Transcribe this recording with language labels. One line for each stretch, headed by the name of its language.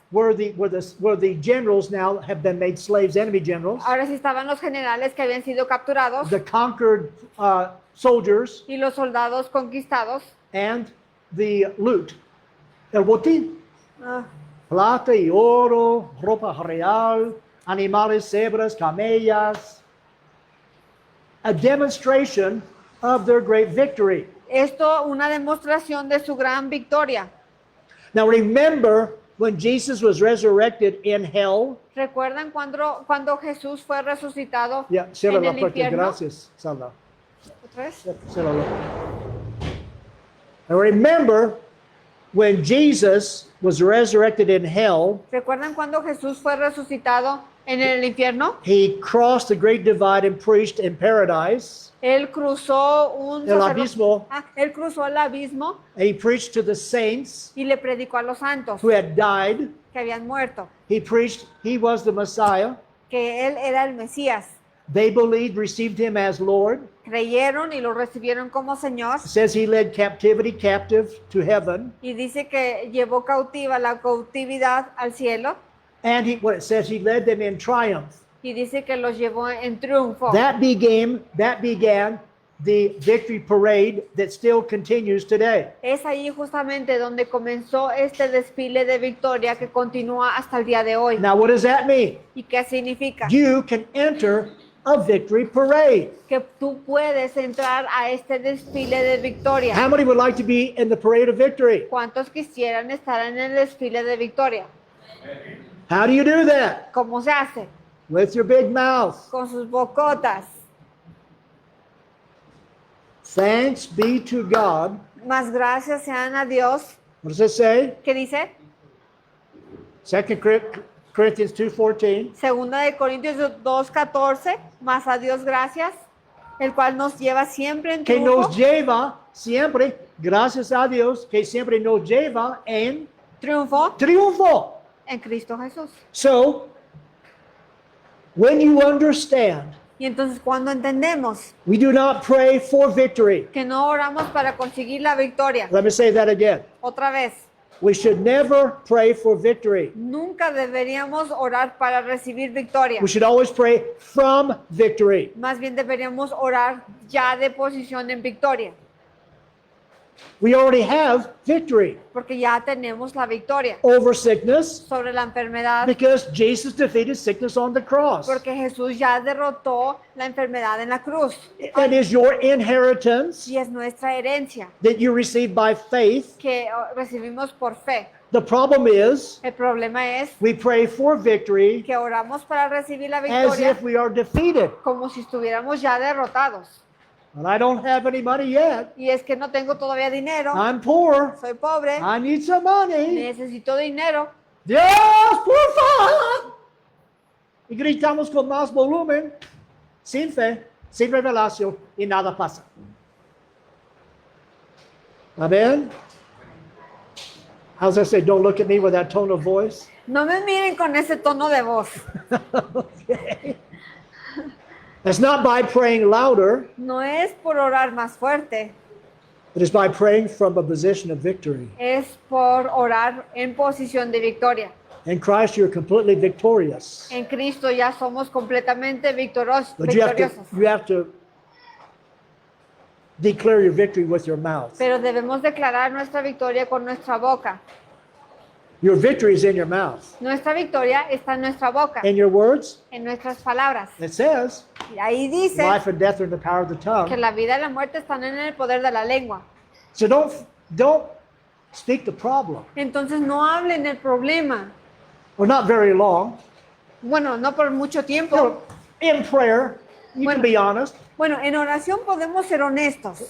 English: were the generals now have been made slaves, enemy generals.
Spanish: ahora sí estaban los generales que habían sido capturados
English: The conquered soldiers
Spanish: y los soldados conquistados.
English: and the loot,
Spanish: el botín. Ah, Plata y oro, ropa real, animales, cebras, camellas.
English: A demonstration of their great victory.
Spanish: Esto una demostración de su gran victoria.
English: Now remember when Jesus was resurrected in hell.
Spanish: ¿Recuerdan cuando Jesús fue resucitado
English: Yeah,
Spanish: en el infierno? gracias, Sala. ¿Otra vez?
English: Now remember when Jesus was resurrected in hell,
Spanish: ¿Recuerdan cuando Jesús fue resucitado en el infierno?
English: he crossed the great divide and preached in paradise.
Spanish: Él cruzó El abismo. Él cruzó el abismo
English: And he preached to the saints
Spanish: y le predicó a los santos
English: who had died.
Spanish: que habían muerto,
English: He preached he was the Messiah.
Spanish: que él era el Mesías.
English: They believed, received him as Lord.
Spanish: Creyeron y lo recibieron como Señor.
English: It says he led captivity captive to heaven.
Spanish: Y dice que llevó cautiva la cautividad al cielo.
English: And it says he led them in triumph.
Spanish: Y dice que los llevó en triunfo.
English: That began the victory parade that still continues today.
Spanish: Es ahí justamente donde comenzó este desfile de victoria que continúa hasta el día de hoy.
English: Now what does that mean?
Spanish: ¿Y qué significa?
English: You can enter a victory parade.
Spanish: Que tú puedes entrar a este desfile de victoria.
English: How many would like to be in the parade of victory?
Spanish: ¿Cuántos quisieran estar en el desfile de victoria?
English: How do you do that?
Spanish: ¿Cómo se hace?
English: With your big mouth.
Spanish: Con sus bocotas.
English: Thanks be to God.
Spanish: Más gracias sean a Dios.
English: What does it say?
Spanish: ¿Qué dice?
English: 2 Corinthians 2:14.
Spanish: Segunda de Corintios 2:14. Más a Dios gracias, el cual nos lleva siempre en Que triunfo. nos lleva siempre, gracias a Dios, que siempre nos lleva en Triunfo triunfo. en Cristo Jesús.
English: So, when you understand,
Spanish: Y entonces cuando entendemos
English: we do not pray for victory.
Spanish: que no oramos para conseguir la victoria,
English: Let me say that again.
Spanish: otra vez,
English: We should never pray for victory.
Spanish: nunca deberíamos orar para recibir victoria.
English: We should always pray from victory.
Spanish: Más bien deberíamos orar ya de posición en victoria,
English: We already have victory
Spanish: porque ya tenemos la victoria
English: over sickness
Spanish: sobre la enfermedad,
English: because Jesus defeated sickness on the cross.
Spanish: porque Jesús ya derrotó la enfermedad en la cruz.
English: That is your inheritance
Spanish: Y es nuestra herencia
English: that you receive by faith.
Spanish: que recibimos por fe.
English: The problem is
Spanish: El problema es
English: we pray for victory
Spanish: que oramos para recibir la
English: as
Spanish: victoria
English: if we are defeated.
Spanish: como si estuviéramos ya derrotados.
English: And I don't have any money yet.
Spanish: Y es que no tengo todavía dinero,
English: I'm poor.
Spanish: soy pobre,
English: I need some money.
Spanish: necesito dinero. Dios, por favor. Y gritamos con más volumen, sin fe, sin revelación, y nada pasa.
English: Amen? How's that say? Don't look at me with that tone of voice.
Spanish: No me miren con ese tono de voz.
English: Okay. It's not by praying louder,
Spanish: No es por orar más fuerte,
English: it is by praying from a position of victory.
Spanish: es por orar en posición de victoria.
English: In Christ, you're completely victorious.
Spanish: En Cristo ya somos completamente victoriosos.
English: But you have to declare your victory with your mouth.
Spanish: Pero debemos declarar nuestra victoria con nuestra boca.
English: Your victory is in your mouth.
Spanish: Nuestra victoria está en nuestra boca,
English: In your words,
Spanish: en nuestras palabras.
English: it says,
Spanish: Y ahí dice
English: life and death are in the power of the
Spanish: que
English: tongue.
Spanish: la vida y la muerte están en el poder de la lengua.
English: So don't speak the problem.
Spanish: Entonces no hablen el problema.
English: Well, not very long.
Spanish: Bueno, no por mucho tiempo.
English: No, in prayer, you
Spanish: Bueno.
English: can be honest.
Spanish: Bueno, en oración podemos ser honestos.